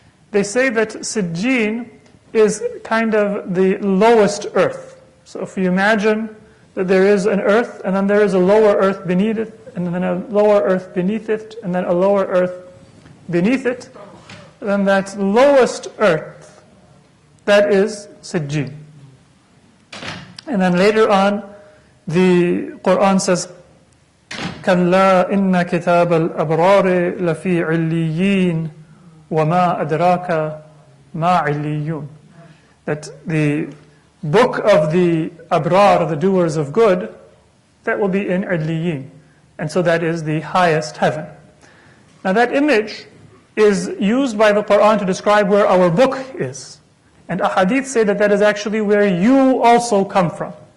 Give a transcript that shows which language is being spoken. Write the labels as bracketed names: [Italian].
[English] They say that Sijjin is kind of the lowest earth. So if you imagine that there is an earth, and then there is a lower earth beneath it, and then a lower earth beneath it, and then a lower earth beneath it, then that lowest earth, that is Sijjin. And then later on, the Quran says, [Arabic] كَلَّا إِنَّ كِتَابَ الْأَبْرَارِ لَفِي عِلِّيِّينَ وَمَا أَدْرَاكَ مَا عِلِّيُّونَ. [English] That the book of the abrar, the doers of good, that will be in Illiyin. And so that is the highest heaven. Now that image is used by the Quran to describe where our book is. And ahadith say that that is actually where you also come from.